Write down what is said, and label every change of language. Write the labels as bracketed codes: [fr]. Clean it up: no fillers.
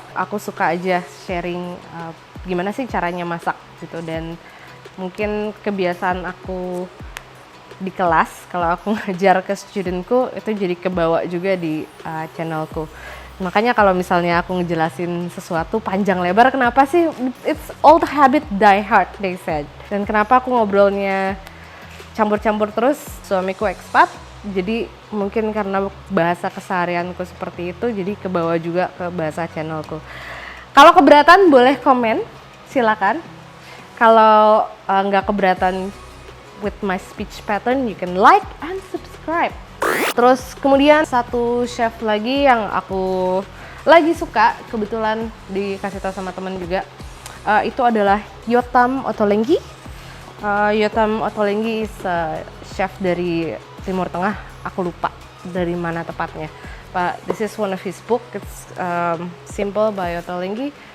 [id] Aku suka aja sharing gimana sih caranya masak gitu, dan mungkin kebiasaan aku di kelas kalau aku ngajar ke studentku itu jadi kebawa juga di channelku. Makanya kalau misalnya aku ngejelasin sesuatu panjang lebar, kenapa sih? [en] It's old habit die hard, they said. [id] Dan kenapa aku ngobrolnya campur-campur terus? Suamiku expat, jadi mungkin karena bahasa keseharianku seperti itu, jadi kebawa juga ke bahasa channelku. Kalau keberatan boleh komen, silakan. Kalau nggak keberatan [en] with my speech pattern, you can like and subscribe. [id] Terus kemudian satu chef lagi yang aku lagi suka, kebetulan dikasih tahu sama teman juga, itu adalah Yotam Ottolenghi. Yotam Ottolenghi [en] is chef [id] dari Timur Tengah, aku lupa dari mana tepatnya. [en] But this is one of his book, it's Simple by Ottolenghi.